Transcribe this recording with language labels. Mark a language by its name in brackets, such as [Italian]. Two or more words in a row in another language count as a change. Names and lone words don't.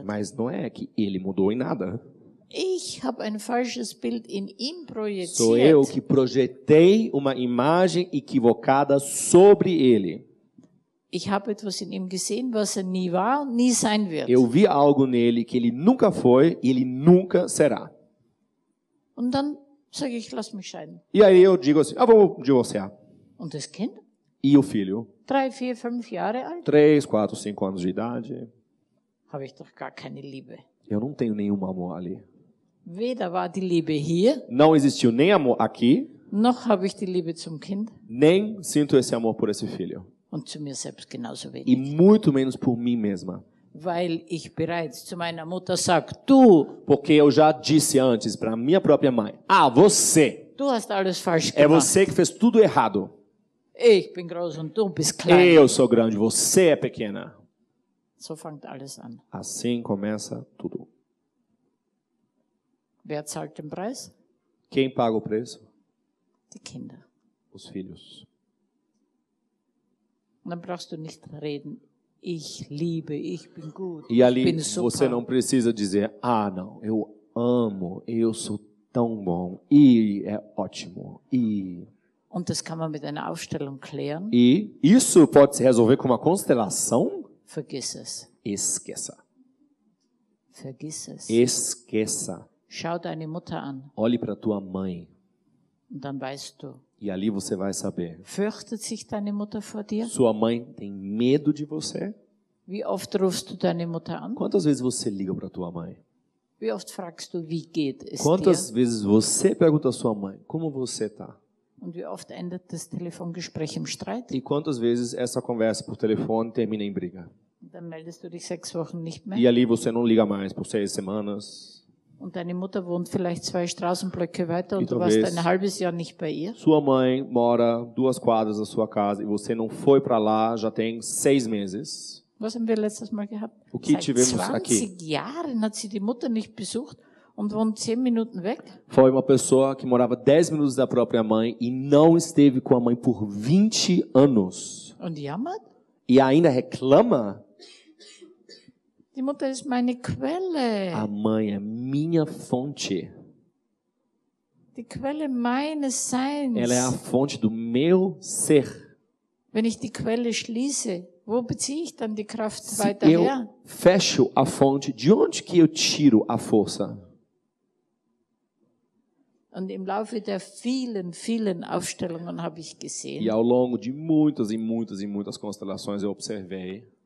[Portuguese] Mas não é que ele mudou em nada. [German] Ich habe ein falsches Bild in ihm projiziert. [Portuguese] Sou eu que projetei uma imagem equivocada sobre ele. [German] Ich habe etwas in ihm gesehen, was er nie war und nie sein wird. [Portuguese] Eu vi algo nele que ele nunca foi e ele nunca será. [German] Und dann sage ich, lass mich scheiden. [Portuguese] E aí eu digo assim, vamos divorciar. [German] Und das Kind? [Portuguese] E o filho? [German] 3, 4, 5 Jahre alt? [Portuguese] 3, 4, 5 anos de idade. [German] Habe ich doch gar keine Liebe. [Portuguese] Eu não tenho nenhum amor ali. [German] Weder war die Liebe hier, [Portuguese] Não existiu nem amor aqui, [German] noch habe ich die Liebe zum Kind [Portuguese] nem sinto esse amor por esse filho. [German] und zu mir selbst genauso [Portuguese] E [German] wenig. [Portuguese] muito menos por mim mesma. [German] Weil ich bereits zu meiner Mutter sage, du [Portuguese] Porque eu já disse antes para minha própria mãe, você. [German] du hast alles falsch [Portuguese] É [German] gemacht. [Portuguese] você que fez tudo errado. [German] Ich bin groß und du bist klein. [Portuguese] Eu sou grande, você é pequena. [German] So fängt alles an. [Portuguese] Assim começa tudo. [German] Wer zahlt den Preis? [Portuguese] Quem paga o preço? [German] Die Kinder. [Portuguese] Os filhos. [German] Und dann brauchst du nicht reden. Ich liebe, ich bin gut, [Portuguese] E [German] ich [Portuguese] ali [German] bin super. [Portuguese] você não precisa dizer, não, eu amo, eu sou tão bom, e é ótimo, [German] Und das kann man mit einer Aufstellung klären. [Portuguese] E isso pode se resolver com uma constelação? [German] Vergiss es. [Portuguese] Esqueça. [German] Vergiss es. [Portuguese] Esqueça. [German] Schau deine Mutter an [Portuguese] Olhe para tua mãe [German] und dann weißt du, [Portuguese] e ali você vai saber. [German] fürchtet sich deine Mutter vor dir? [Portuguese] Sua mãe tem medo de você? [German] Wie oft rufst du deine Mutter an? [Portuguese] Quantas vezes você liga para tua mãe? [German] Wie oft fragst du, wie geht es [Portuguese] Quantas [German] dir? [Portuguese] vezes você pergunta à sua mãe, como você está? [German] Und wie oft endet das Telefongespräch im Streit? [Portuguese] E quantas vezes essa conversa por telefone termina em briga? [German] Und dann meldest du dich 6 Wochen nicht mehr. [Portuguese] E ali você não liga mais por 6 semanas. [German] Und deine Mutter wohnt vielleicht 2 Straßenblöcke weiter und du [Portuguese] talvez [German] warst ein halbes Jahr nicht bei ihr. [Portuguese] Sua mãe mora 2 quadras da sua casa e você não foi para lá já tem 6 meses. [German] Was haben wir letztes Mal gehabt? [Portuguese] O que [German] Seit [Portuguese] tivemos [German] 20 [Portuguese] aqui? [German] Jahren hat sie die Mutter nicht besucht und wohnt 10 Minuten weg. [Portuguese] Foi uma pessoa que morava 10 minutos da própria mãe e não esteve com a mãe por 20 anos. [German] Und jammert? [Portuguese] E ainda reclama? [German] Die Mutter ist meine Quelle. [Portuguese] A mãe é minha fonte. [German] Die Quelle meines Seins. [Portuguese] Ela é a fonte do meu ser. [German] Wenn ich die Quelle schließe, wo beziehe ich dann die Kraft [Portuguese] Se [German] weiter [Portuguese] eu [German] her? [Portuguese] fecho a fonte, de onde que eu tiro a força? [German] Und im Laufe der vielen, vielen Aufstellungen habe ich [Portuguese] E [German] gesehen, [Portuguese] ao longo de muitas e muitas e muitas constelações eu observei,